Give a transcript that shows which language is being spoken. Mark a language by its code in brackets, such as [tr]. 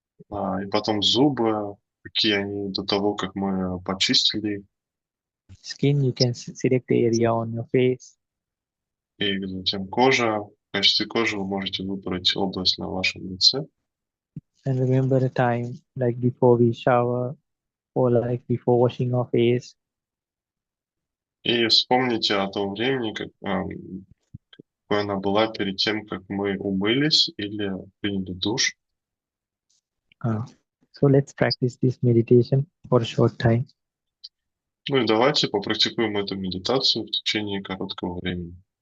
[ru] и потом зубы, какие они до того, как мы почистили их, [en] Skin, you can select the area on your face. [ru] и затем кожа. В качестве кожи вы можете выбрать область на вашем лице. [en] And remember the time like before we shower or like before washing our face. [ru] И вспомните о том времени, какой она была перед тем, как мы умылись или приняли душ. [en] Uh, so let's practice this meditation for a short time. [ru] Ну и давайте попрактикуем эту медитацию в течение короткого времени.